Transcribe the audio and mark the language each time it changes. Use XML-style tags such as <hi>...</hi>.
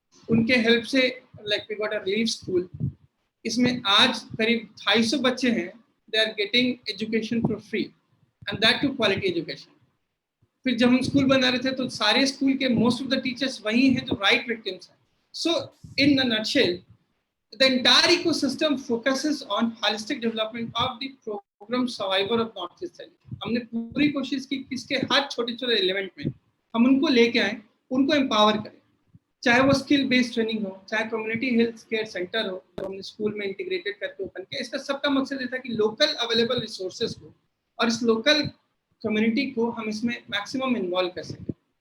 <hi>उनके हेल्प से like</hi> <en>We got a relief school.</en> <hi>इसमें आज करीब 250 बच्चे हैं।</hi> <en>They are getting education for free and that too quality education.</en> <hi>फिर जब हम स्कूल बना रहे थे तो सारे स्कूल के मोस्ट ऑफ द टीचर्स वही हैं जो राइट विक्टिम्स हैं।</hi> <en>So in a nutshell the entire ecosystem focuses on holistic development of the program survivor of North East Delhi।</en> <hi>हमने पूरी कोशिश की कि इसके हर छोटे-छोटे एलिमेंट में हम उनको लेके आए, उनको एम्पावर करें। चाहे वो स्किल बेस्ड ट्रेनिंग हो, चाहे कम्युनिटी हेल्थ केयर सेंटर हो, तो हमने स्कूल में इंटीग्रेटेड करके ओपन किया। इसका सबका मकसद ये था कि लोकल अवेलेबल रिसोर्सेज को और इस लोकल कम्युनिटी को हम इसमें मैक्सिमम इन्वॉल्व कर सकें।</hi>